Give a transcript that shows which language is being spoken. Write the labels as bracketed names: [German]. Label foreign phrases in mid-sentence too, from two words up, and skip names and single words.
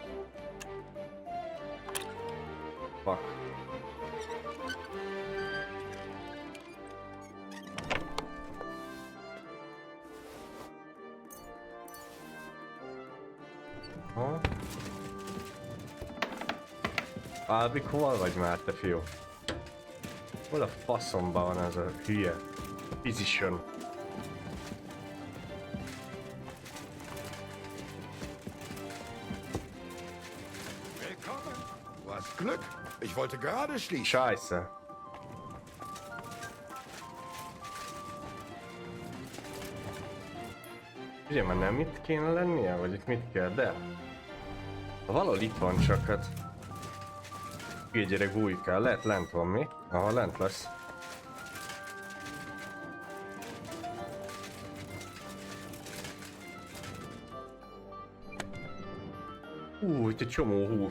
[Hungarian] Fuck. Ha? Albik, hol vagy már, te fiú? Hol a faszomban van ez a hülye physician? [German] Was Glück. Ich wollte gerade schließen. Scheiße. [Hungarian] Ugye már nem itt kéne lennie, vagy itt mit kell, de... Valahol itt van csak, hát... Egy gyerek bújkál, lehet lent van mi? Aha, lent lesz. Itt egy csomó hús.